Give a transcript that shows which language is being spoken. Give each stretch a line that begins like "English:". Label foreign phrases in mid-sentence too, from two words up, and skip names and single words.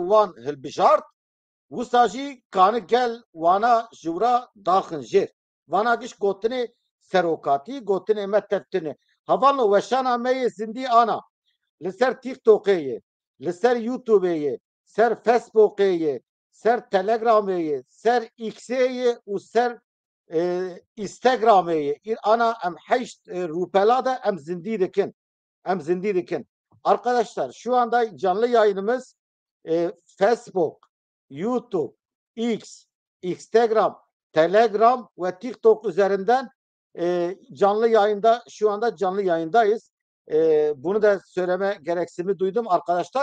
Kurdish: wan hilbijart wisa jî kanî gel wana ji wira daxin jêr vana giş gotinê serokatî gotinê me tevtine heval weşana me yê zindî ana li ser TikTokê yê li ser YouTube'ê yê ser Facebook'ê yê ser Telegram'ê yê ser X'ê yê û ser Instagram'ê yê ana em heşt rûpela da em zindî dikin.
Turkish: Arkadaşlar şu anda canlı yayınımız Facebook, YouTube, X, Instagram, Telegram ve TikTok üzerinden canlı yayında şu anda canlı yayındayız. Bunu da söyleme gereksimi duydum arkadaşlar.